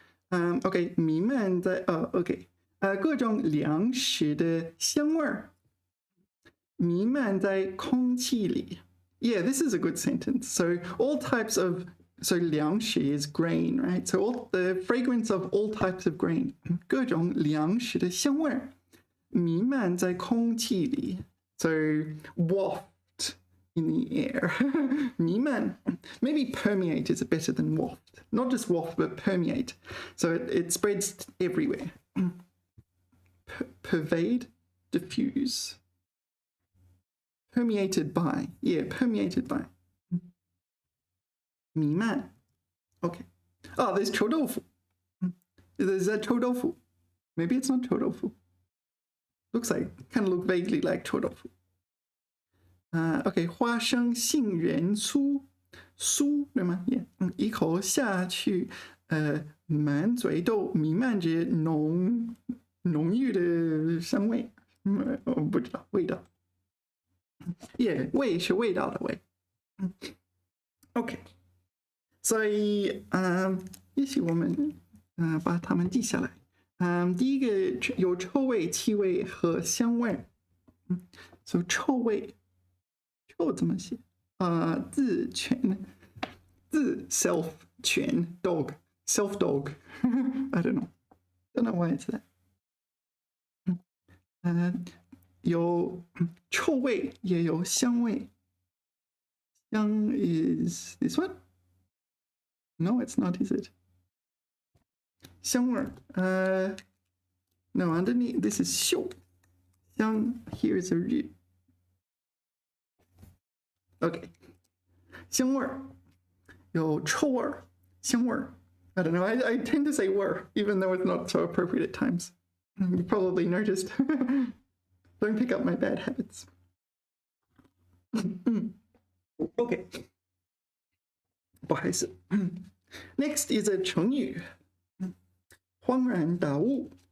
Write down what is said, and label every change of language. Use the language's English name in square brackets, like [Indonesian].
[Chinese] Okay, 弥漫在OK， 各种粮食的香味儿弥漫在空气里。 [English] Yeah, this is a good sentence. So all types of粮食 is grain, right? So all the fragrance of all types of grain. [Chinese] 各种粮食的香味儿弥漫在空气里。 [English] So waft in the air. 弥漫. Maybe permeate is better than waft. Not just waft, but permeate. So it spreads everywhere. Pervade, diffuse. Permeated by. Yeah, permeated by. [Chinese] 弥漫.Okay. [English] Oh, there's 臭豆腐. There's a 臭豆腐. Maybe it's not 臭豆腐. Looks like, kind of look vaguely like 臭豆腐. [Chinese] Okay, 花生杏仁酥，酥对吗？ Yeah， 一口下去，满嘴都弥漫着浓郁的香味。我不知道味道。Yeah， 味是味道的味。 OK， 所以也许我们把它们记下来。第一个有臭味、气味和香味。 So 臭味。臭怎么写？字全字 [English] self 全 dog self dog I don't know why it's that. [Chinese] 有臭味也有香味。 [English] 香 is this one? No, it's not, is it? 香味no, underneath this is 嗅。香 here is a日。 [Chinese] Okay, 香味儿有臭味儿，香味儿。 [English] I don't know. I tend to say 味儿, even though it's not so appropriate at times. You probably noticed. Don't pick up my bad habits. [Chinese] Okay. 不好意思。 [English] Next is a 成语，恍然大悟。